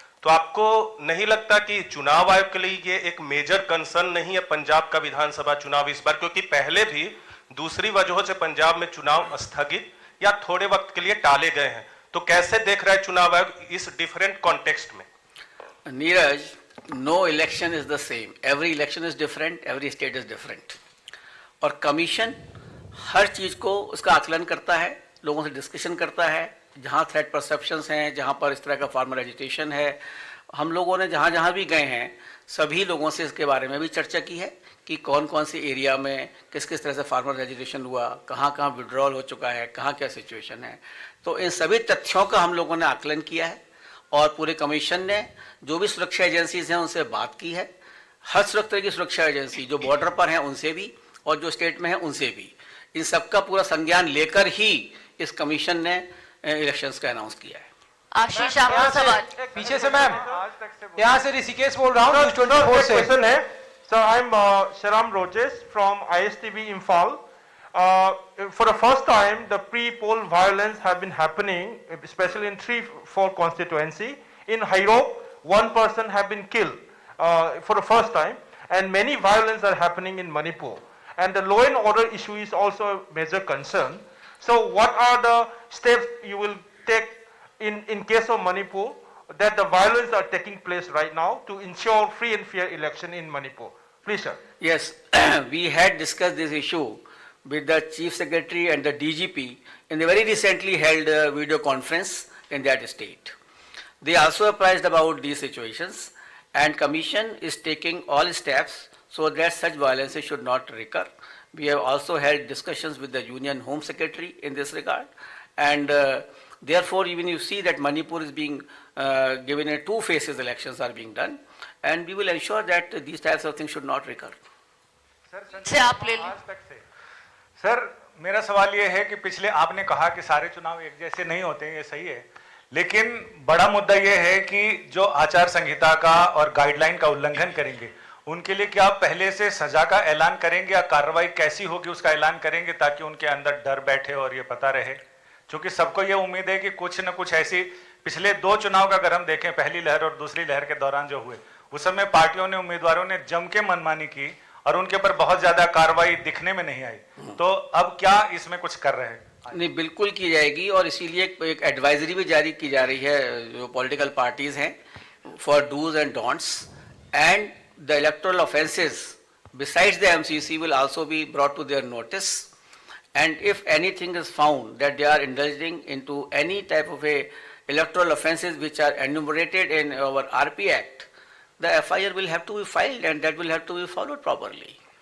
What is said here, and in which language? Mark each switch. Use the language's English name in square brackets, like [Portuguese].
[Hindi] तो आपको नहीं लगता कि चुनाव आयोग के लिए ये एक मेजर कंसर्न नहीं है पंजाब का विधानसभा चुनाव इस बार, क्योंकि पहले भी दूसरी वजहों से पंजाब में चुनाव स्थगित या थोड़े वक्त के लिए टाले गए हैं। तो कैसे देख रहा है चुनाव आयोग इस डिफरेंट कॉन्टेक्स्ट में? [English] Neeraj, no election is the same. Every election is different, every state is different. [Hindi] और कमीशन हर चीज को उसका आकलन करता है, लोगों से डिस्कशन करता है, जहाँ थ्रेट परसेप्शंस हैं, जहाँ पर इस तरह का फार्मर एजिटेशन है। हम लोगों ने जहाँ जहाँ भी गए हैं सभी लोगों से इसके बारे में भी चर्चा की है कि कौन कौन से एरिया में किस किस तरह से फार्मर एजिटेशन हुआ, कहाँ कहाँ विड्रॉल हो चुका है, कहाँ क्या सिचुएशन है। तो इन सभी तथ्यों का हम लोगों ने आकलन किया है और पूरे कमीशन ने जो भी सुरक्षा एजेंसीज हैं उनसे बात की है। हर तरह की सुरक्षा एजेंसी जो बॉर्डर पर हैं उनसे भी और जो स्टेट में हैं उनसे भी, इन सबका पूरा संज्ञान लेकर ही इस कमीशन ने इलेक्शंस का अनाउंस किया है। आशीष, आपका सवाल। पीछे से मैम, यहाँ से ऋषिकेश बोल रहा हूँ न्यूज़ 24 से। [English] Question है sir, I am Sharam Rojes from ISTV Imphal. For the first time, the pre-poll violence have been happening, especially in 3-4 constituency. In Hairok, one person have been killed for the first time, and many violence are happening in Manipur. And the law and order issue is also a major concern. So, what are the steps you will take in case of Manipur that the violence are taking place right now to ensure free and fair election in Manipur? Please, sir. Yes, we had discussed this issue with the Chief Secretary and the DGP in the very recently held video conference in that state. They also apprised about these situations, and Commission is taking all steps so that such violences should not recur. We have also held discussions with the Union Home Secretary in this regard, and therefore even you see that Manipur is being given a 2 phases elections are being done, and we will ensure that these types of things should not recur. [Hindi] से आप ले लें। Sir मेरा सवाल ये है कि पिछले आपने कहा कि सारे चुनाव एक जैसे नहीं होते हैं, ये सही है, लेकिन बड़ा मुद्दा ये है कि जो आचार संहिता का और गाइडलाइन का उल्लंघन करेंगे उनके लिए क्या आप पहले से सजा का ऐलान करेंगे या कार्रवाई कैसी होगी उसका ऐलान करेंगे ताकि उनके अंदर डर बैठे और ये पता रहे? क्योंकि सबको ये उम्मीद है कि कुछ न कुछ ऐसी पिछले 2 चुनाव का अगर हम देखें, पहली लहर और दूसरी लहर के दौरान जो हुए, उस समय पार्टियों ने, उम्मीदवारों ने जम के मनमानी की और उनके ऊपर बहुत ज्यादा कार्रवाई दिखने में नहीं आई। तो अब क्या इसमें कुछ कर रहे हैं? नहीं, बिल्कुल की जाएगी और इसीलिए एक एडवाइजरी भी जारी की जा रही है जो पॉलिटिकल पार्टीज हैं [English] For dos and don'ts, and the electoral offences besides the MCC will also be brought to their notice, and if anything is found that they are indulging into any type of a electoral offences which are enumerated in our RP Act, the FIR will have to be filed and that will have to be followed properly.